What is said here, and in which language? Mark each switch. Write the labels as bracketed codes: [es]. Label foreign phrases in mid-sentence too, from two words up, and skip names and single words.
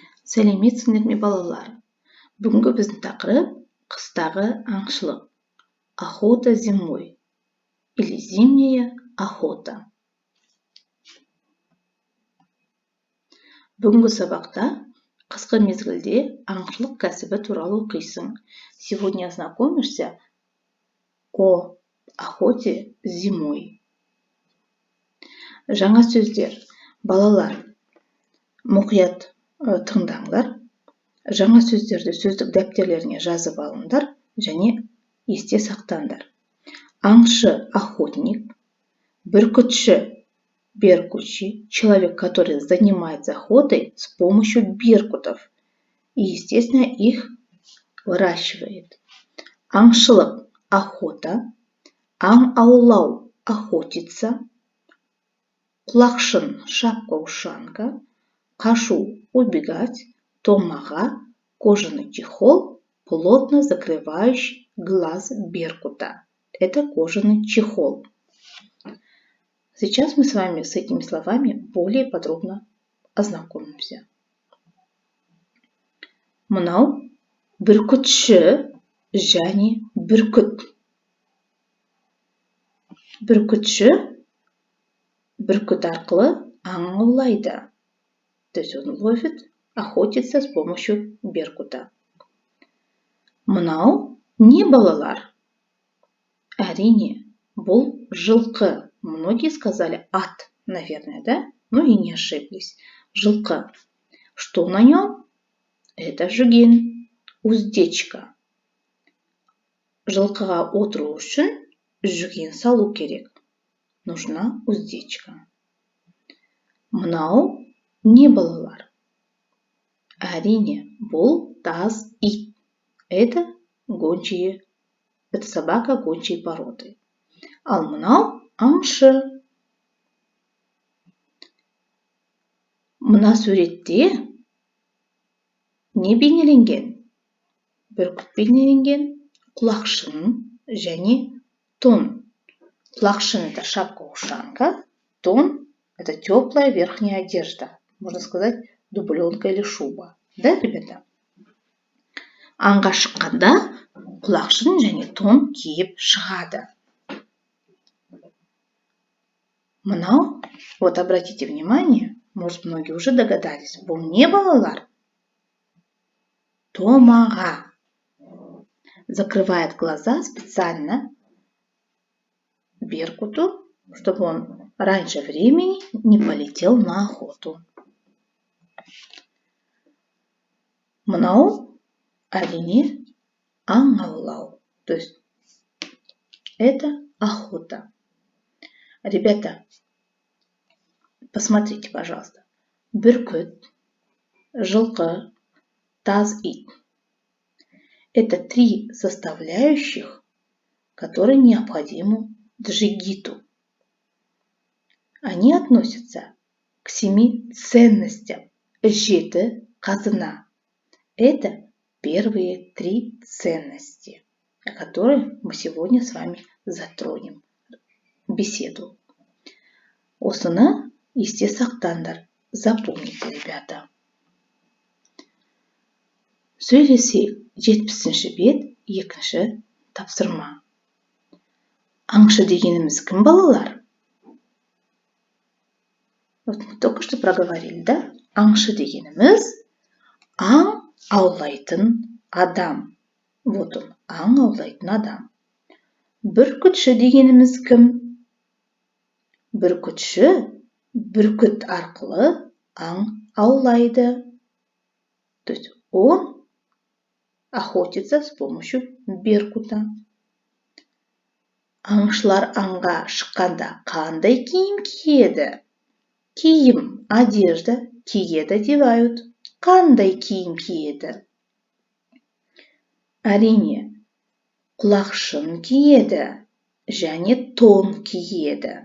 [kk] Сәлеметсіңдер ме балалар? Бүгінгі біздің тақырып қыстағы аңшылық. [ru] Охота зимой или зимняя охота. [kk] Бүгінгі сабақта қысқы мезгілде аңшылық кәсібі туралы оқисың. [ru] Сегодня ознакомишься о охоте зимой. [kk] Жаңа сөздер. Балалар, мұқият тыңдаңдар. Жаңа сөздерді сөздік дәптерлеріне жазып алыңдар және есте сақтаңдар. Аңшы – охотник, бүркітші – беркутчий, [ru] человек, который занимается охотой с помощью беркутов и, естественно, их выращивает. Аңшылық – охота, аң аулау – охотиться, құлақшын – шапка-ушанка, қашу – убегать, томаға – кожаный чехол, плотно закрывающий глаз беркута. Это кожаный чехол. Сейчас мы с вами с этими словами более подробно ознакомимся. [kk] Мынау бүркітші және бүркіт. Бүркітші бүркіт арқылы аң аулайды. [ru] То есть он ловит, охотится с помощью беркута. [kk] Мынау не балалар? Әрине, бұл жылқы. [ru] Многие сказали ат, наверное, да? Ну и не ошиблись. Жылқы. Что на нем? Это жүген, уздечка. [kk] Жылқыға отыру үшін жүген салу керек. [ru] Нужна уздечка. [kk] Мынау не балалар? Әрине, бұл таз ит. [ru] Это гончие. Это собака гончей породы. [kk] Ал мынау аңшы. Мына суретте не бейнеленген? Бүркіт бейнеленген, құлақшын және тон. Құлақшын – [ru] это шапка-ушанка, тон – это теплая верхняя одежда. Можно сказать, дубленка или шуба. Да, ребята? [kk] Аңға шыққанда құлақшын және тон киіп шығады. Мынау, [ru] вот обратите внимание, может, многие уже догадались, [kk] бұл не балалар? Томаға. [ru] Закрывает глаза специально беркуту, чтобы он раньше времени не полетел на охоту. [kk] Мынау әрине аң аулау. [ru] То есть это охота. Ребята, посмотрите, пожалуйста. [kk] Бүркіт, жылқы, таз ит. [ru] Это три составляющих, которые необходимы джигиту. Они относятся к 7 ценностям. [kk] Жеті қазына. [ru] Это первые 3 ценности, о которых мы сегодня с вами затронем беседу. [kk] Осыны есте сақтаңдар. [ru] Запомните, ребята. [kk] Сөйлесек, 70-ші бет, 2-ші тапсырма. Аңшы дегеніміз кім, балалар? [ru] Вот мы только что проговорили, да? [kk] Аңшы дегеніміз аң аулайтын адам. [ru] Вот он, [kk] аң аулайтын адам. Бүркітші дегеніміз кім? Бүркітші бүркіт арқылы аң аулайды. [ru] То есть он охотится с помощью беркута. [kk] Аңшылар аңға шыққанда қандай киім киеді? Киім, одежда, киеді одевают. Қандай киім киеді? Әрине, құлақшын киеді және тон киеді.